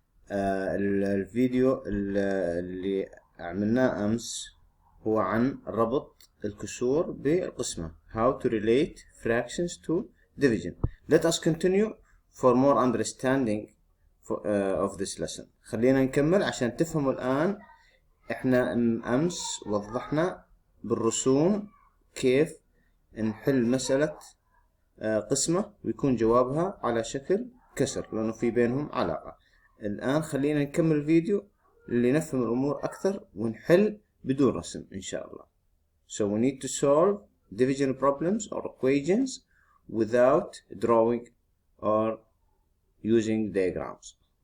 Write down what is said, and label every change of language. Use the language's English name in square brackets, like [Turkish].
[Arabic] الفيديو اللي عملناه أمس هو عن ربط الكسور بالقسمة. [English] how to relate fractions to division. let us continue for more understanding of this lesson. [Arabic] خلينا نكمل عشان تفهموا الآن. احنا أمس وضحنا بالرسوم كيف نحل مسألة قسمة ويكون جوابها على شكل كسر لأنه في بينهم علاقة. الآن خلينا نكمل الفيديو اللي نفهم الأمور أكثر ونحل بدون رسم إن شاء الله. [English] So we need to solve division problems or equations without drawing or using diagrams.